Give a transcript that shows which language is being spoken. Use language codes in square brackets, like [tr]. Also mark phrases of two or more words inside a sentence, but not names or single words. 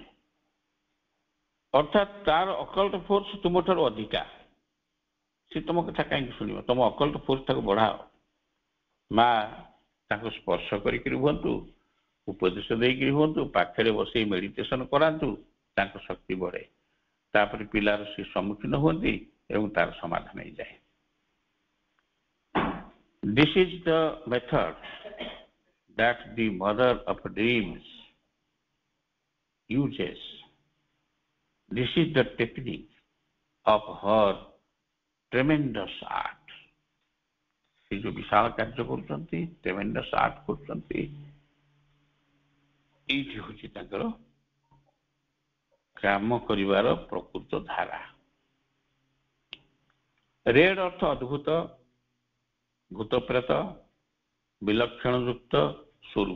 [or] ଅର୍ଥାତ୍ ତାର ଅକଲ୍ଟ ଫୋର୍ସ ତୁମଠାରୁ ଅଧିକା, ସେ ତମ କଥା କାହିଁକି ଶୁଣିବ? ତମ ଅକଲ୍ଟ ଫୋର୍ସ ତାକୁ ବଢାଅ। ମା ତାଙ୍କୁ ସ୍ପର୍ଶ କରିକି ରୁହନ୍ତୁ, ଉପଦେଶ ଦେଇକି ହୁଅନ୍ତୁ, ପାଖରେ ବସେଇ ମେଡିଟେସନ କରାନ୍ତୁ, ତାଙ୍କ ଶକ୍ତି ବଢେ। ତାପରେ ପିଲାର ସେ ସମ୍ମୁଖୀନ ହୁଅନ୍ତି ଏବଂ ତାର ସମାଧାନ ହେଇଯାଏ। [en] This is the method that the mother of dreams uses. This is the technique of her tremendous art. [or] ସେ ଯୋଉ ବିଶାଳ କାର୍ଯ୍ୟ କରୁଛନ୍ତି, [en] tremendous art [or] କରୁଛନ୍ତି, ଏଇଠି ହଉଛି ତାଙ୍କର କାମ କରିବାର ପ୍ରକୃତ ଧାରା। ରେଡ ଅର୍ଥ ଅଦ୍ଭୁତ, ଭୂତପ୍ରେତ, ବିଲକ୍ଷଣ ଯୁକ୍ତ ସ୍ୱରୂପ।